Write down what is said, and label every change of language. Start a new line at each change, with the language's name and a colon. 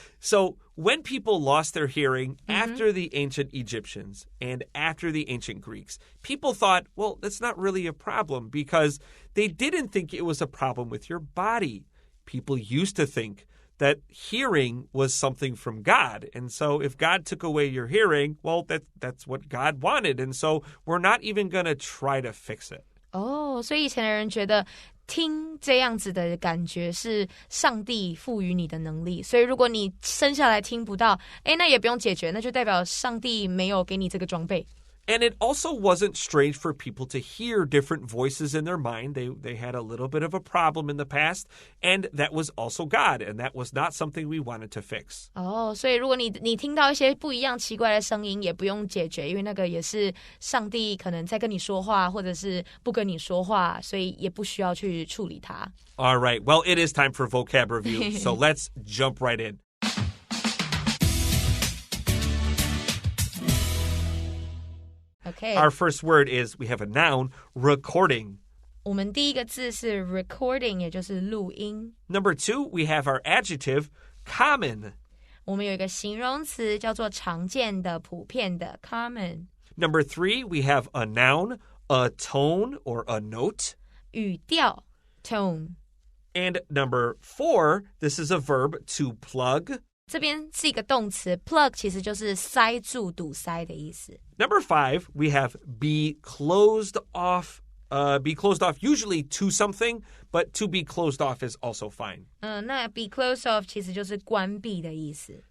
English: So when people lost their hearing after the ancient Egyptians and after the ancient Greeks, people thought, well, that's not really a problem because they didn't think it was a problem with your body. People used to think that hearing was something from God. And so if God took away your hearing, well, that's what God wanted. And so we're not even going to try to fix it.
Chinese: Oh, 所以以前的人觉得听这样子的感觉是上帝赋予你的能力，所以如果你生下来听不到，那也不用解决，那就代表上帝没有给你这个装备。
English: And it also wasn't strange for people to hear different voices in their mind. They had a little bit of a problem in the past, and that was also God, and that was not something we wanted to fix.
Chinese: 所以如果你听到一些不一样奇怪的声音，也不用解决，因为那个也是上帝可能在跟你说话，或者是不跟你说话，所以也不需要去处理它。
English: All right. Well, it is time for vocab review, so let's jump right in. Okay. Our first word is, we have a noun, recording.
Chinese: 我们第一个字是 recording， 也就是录音。
English: Number 2, we have our adjective, common.
Chinese: 我们有一个形容词叫做常见的、普遍的 common。
English: Number 3, we have a noun, a tone or a note.
Chinese: 语调 tone。
English: And number 4, this is a verb, to plug.
Chinese: 这边是一个动词 plug 其实就是塞住、堵塞的意思。
English: Number 5, we have be closed off. Be closed off usually to something, but to be closed off is also fine.
Chinese: 那 be closed off 其实就是关闭的意思。